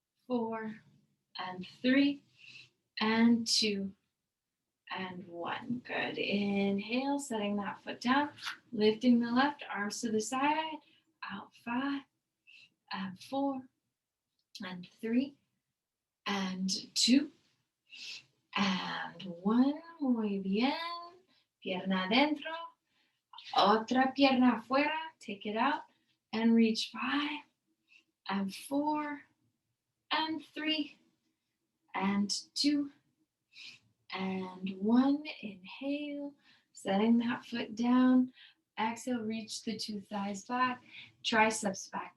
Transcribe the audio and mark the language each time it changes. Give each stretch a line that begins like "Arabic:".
English: 4, and 3, and 2, and 1. Good. Inhale, setting that foot down, lifting the left, arms to the side, out 5, and 4, and 3, and 2, and 1.
Spanish: Muy bien. Pierna adentro, otra pierna afuera.
English: Take it out and reach 5, and 4, and 3, and 2, and 1. Inhale, setting that foot down. Exhale, reach the 2 thighs back, triceps back.